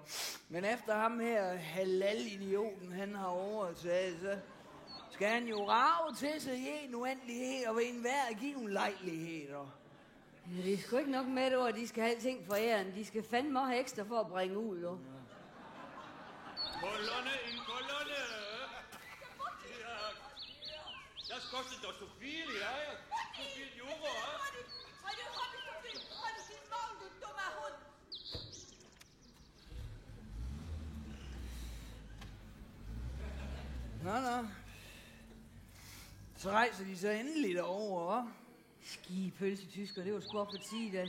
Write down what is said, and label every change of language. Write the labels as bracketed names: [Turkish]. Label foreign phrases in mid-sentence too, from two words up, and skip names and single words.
[Danish] Men efter ham her halal-idioten, han har overtaget, så skal han jo rave til sig i en uendelighed og ved enhver given lejlighed, dog. Ja, det er sgu ikke nok med det, at de skal have ting for æren. De skal fandme have ekstra for at bringe ud, jo. Kolonne, en kolonne! [German] Das kostet doch so viel, ja? So viel Euro, ja? [Danish] Nå. Så rejser de så endelig derovre, hva'? Skipølsetysker, det var sgu op på 10 dage.